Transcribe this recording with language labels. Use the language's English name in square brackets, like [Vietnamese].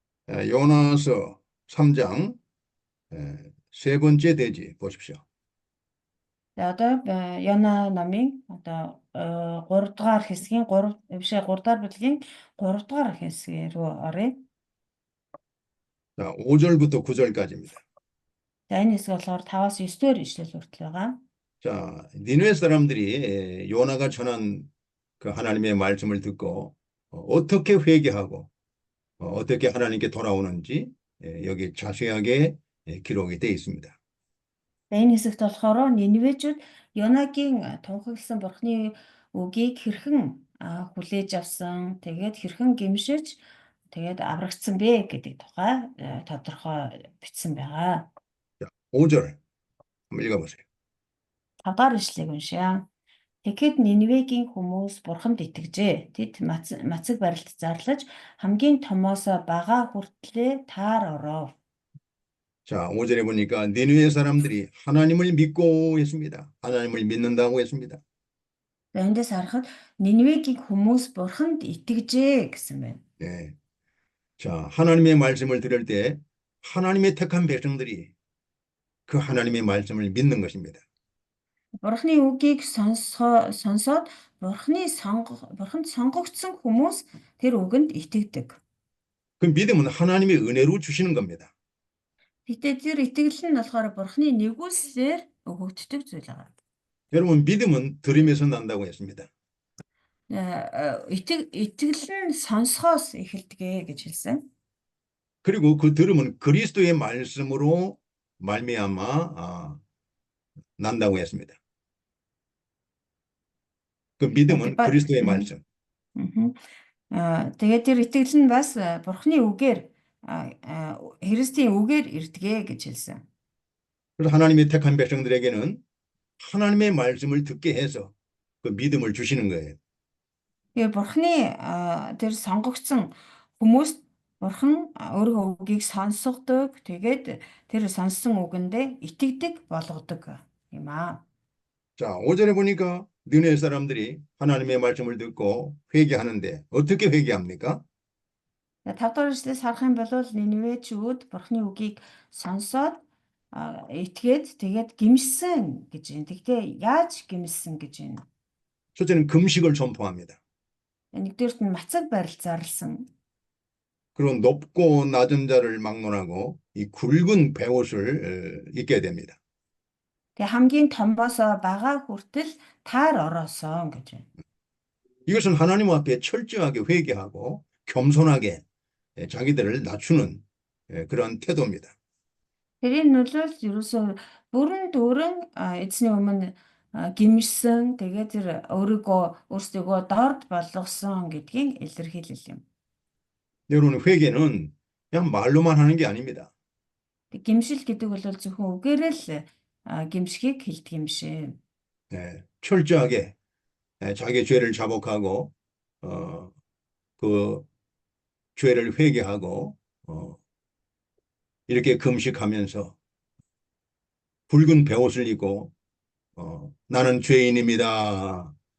[Korean] 요나서 3장 세 번째 대지 보십시오. [Mongolian] За одоо Йона номын одоо 3 дугаар хэсгийн 3 бишээ 3 дугаар бүлгийн 3 дугаар хэсэг рүү оръё. [Korean] 자, 5절부터 9절까지입니다. [Mongolian] За энэ хэсэг болохоор 5-аас 9-р ишлэл хүртэл байгаа. [Korean] 자, 니느웨 사람들이 요나가 전한 그 하나님의 말씀을 듣고 어떻게 회개하고 어떻게 하나님께 돌아오는지 여기 자세하게 기록이 되어 있습니다. [Mongolian] За энэ хэсэгт болохоор Ниневечүүд Йонагийн тунхагласан Бурхны үгийг хэрхэн хүлээж авсан, тэгээд хэрхэн гэмшиж, тэгээд аврагдсан бэ гэдэг тухай тодорхой бичсэн байгаа. [Korean] 자, 5절 한번 읽어보세요. [Mongolian] 5 дахь ишлэгийг уншъя. Тэгэхэд Ниневегийн хүмүүс Бурханд итгэжээ. Тэд мацаг барилд зарлаж хамгийн томоосоо бага хүртлээр таар оров. [Korean] 자, 5절에 보니까 니느웨 사람들이 하나님을 믿고 했습니다. 하나님을 믿는다고 했습니다. [Mongolian] За эндээс харахад Ниневегийн хүмүүс Бурханд итгэжээ гэсэн байна. [Korean] 네. 자, 하나님의 말씀을 들을 때 하나님의 택한 백성들이 그 하나님의 말씀을 믿는 것입니다. [Mongolian] Бурхны үгийг сонсоод Бурханд сонгогдсон хүмүүс тэр үгэнд итгэдэг. [Korean] 그 믿음은 하나님의 은혜로 주시는 겁니다. [Mongolian] Гэтэ тэр итгэл нь болохоор Бурхны нэгүүлсээр өгөгддөг зүйл байгаа. [Korean] 여러분, 믿음은 들음에서 난다고 했습니다. [Mongolian] Итгэл нь сонсохоос эхэлдэг гэж хэлсэн. [Korean] 그리고 그 들음은 그리스도의 말씀으로 말미암아 난다고 했습니다. 그 믿음은 그리스도의 말씀. [Mongolian] Тэгээд тэр итгэл нь бас Бурхны үгээр Христийн үгээр ирдэг гэж хэлсэн. [Korean] 그래서 하나님의 택한 백성들에게는 하나님의 말씀을 듣게 해서 그 믿음을 주시는 거예요. [Mongolian] Тэгээд Бурхны тэр сонгогдсон хүмүүст Бурхан өөрийнхөө үгийг сонсгодог. Тэгээд тэр сонссон үгэндээ итгэдэг болгодог юм аа. [Korean] 자, 5절에 보니까 느헤 사람들이 하나님의 말씀을 듣고 회개하는데 어떻게 회개합니까? [Mongolian] 5 дахь эшлэлээс харах юм бол Ниневечүүд Бурхны үгийг сонсоод итгээд тэгээд гимшсэн гэж байна. Тэгтээ яаж гимшсэн гэж байна? [Korean] 첫째는 금식을 선포합니다. [Mongolian] Нэгдүгürt нь мацаг барил зарласан. [Korean] 그리고 높고 낮은 자를 막론하고 이 굵은 베옷을 입게 됩니다. [Mongolian] Тэгээ хамгийн томоосоо бага хүртэл таар ороосон гэж байна. [Korean] 이것은 하나님 앞에 철저하게 회개하고 겸손하게 자기들을 낮추는 그런 태도입니다. [Mongolian] Тэрийн нөлөөлөл ерөөсөө бүрэн дүүрэн эзний өмнө гимшсэн тэгээд тэр өөрсдөө доорд болгосон гэдгийг илэрхийлэл юм. [Korean] 여러분, 회개는 그냥 말로만 하는 게 아닙니다. [Mongolian] Гимшил гэдэг бол зөвхөн үгээрээ л гимшгийг хэлдэг юм шиг. [Korean] 철저하게 자기 죄를 자복하고 그 죄를 회개하고 이렇게 금식하면서 붉은 베옷을 입고 나는 죄인입니다.